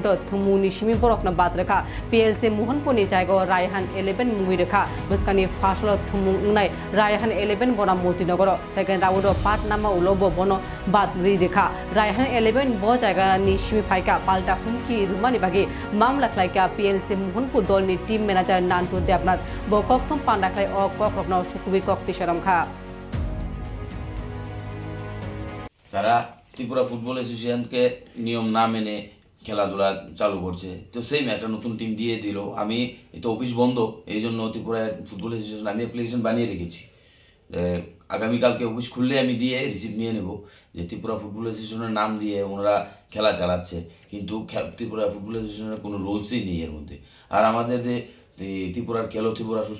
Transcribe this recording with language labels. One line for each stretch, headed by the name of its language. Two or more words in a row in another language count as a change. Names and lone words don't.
Bodo: थुमुंनि सिमि बरकना बाद्रखा पीएलसी मोहनपुरनि जायगायाव रायहान 11 मुंगै रेखा बस्कानि फासल थुमुं उंनाय रायहान 11 बना मोतीनगर
English: second round
Bodo: पाटनामा उलब बन बाद्रि रेखा रायहान 11 ब जायगानि सिमि फाइका पाल्टा हुमकी रुमानि बागि मामला खलाइका पीएलसी मोहनपुर दलनि
English: team manager
Bodo: नान्टु देवनाथ बककथम पान्डाखलाइ अ कक्रकनाव सुकुबि कक्ति
Bangla: তারা ত্রিপুরা ফুটবল অ্যাসোসিয়েশনকে নিয়ম না মেনে খেলাধুলা চালু করছে তো সেই একটা নতুন টিম দিয়ে দিল আমি এটা অফিস বন্ধ এই জন্য ত্রিপুরা ফুটবল অ্যাসোসিয়েশন আমি অ্যাপ্লিকেশন বানিয়ে রেখেছি আগামীকালকে অফিস খুললে আমি দিয়ে রিসিভ নিয়ে নেব যে ত্রিপুরা ফুটবল অ্যাসোসিয়েশনের নাম দিয়ে ওনারা খেলা চালাচ্ছে কিন্তু ত্রিপুরা ফুটবল অ্যাসোসিয়েশনের কোনো রুলসই নেই এর মধ্যে আর আমাদের যে ত্রিপুরার খেলো ত্রিপুরা সুস্থ